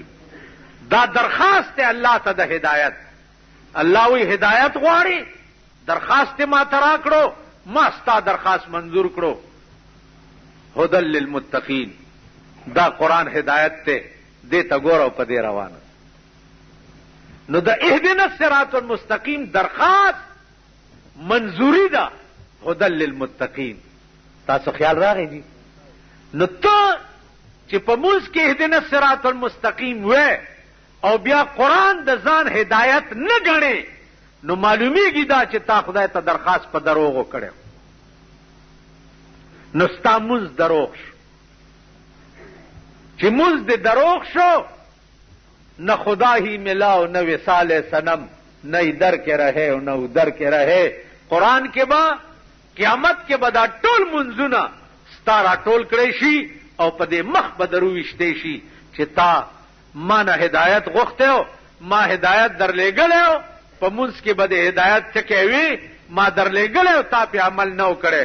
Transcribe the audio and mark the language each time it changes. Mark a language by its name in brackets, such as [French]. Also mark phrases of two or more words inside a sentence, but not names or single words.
[Pashto] دا درخواست ته الله ته د هدایت. الله وی هدایت غواړي، درخواست ما ته راکړو، ما ستا درخواست منظور کړو. [Arabic] هدى للمتقین. [Pashto] دا قرآن هدایت ته دې ته ګوره او په دې روانه. نو د [Arabic] اهدنا الصراط المستقیم [Pashto] درخواست منظوری ده. [Arabic] هدى للمتقین. [Pashto] تاسو خیال راغی دي؟ نو ته چې په موږ کې [Arabic] اهدنا الصراط المستقیم [Pashto] وې او بیا قرآن د ځان هدایت نه ګڼې، نو معلومیږي دا چې تا خدای ته درخواست په دروغو کړو. نو ستا مونځ دروغ شو. چې مونځ دې دروغ شو، [Urdu] نہ خدا ہی ملا و نہ وصال صنم، نہ ادھر کے رہے و نہ ادھر کے رہے. [Pashto] قرآن کې با قیامت کې به دا ټول منځونه ستا را ټول کړی شي او په دې مخ به دروویشتی شي چې تا ما نه هدایت غوښتی، ما هدایت درلېږلی، په منځ کې به د هدایت ټکی وي، ما درلېږلی او تا پې عمل نه و کړی.